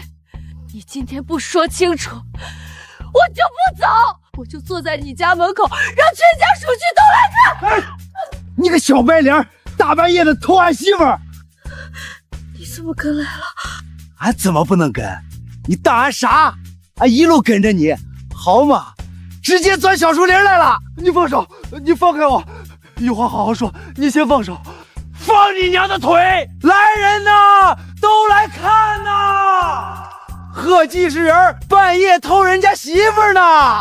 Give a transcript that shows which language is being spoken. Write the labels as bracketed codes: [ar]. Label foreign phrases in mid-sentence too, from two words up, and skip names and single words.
[zh] 你今天不說清楚，我就不走。我就坐在你家門口，讓全家屬區都來看。哎，你個小白臉！大半夜的偷俺媳婦兒，你怎麼跟來了？俺怎麼不能跟？你當俺傻？俺一路跟着你，好嗎？直接鑽小樹林來了。你放手，你放開我，有話好好說。你先放手，放你娘的腿！來人吶，都來看吶！賀繼是人，半夜偷人家媳婦呢。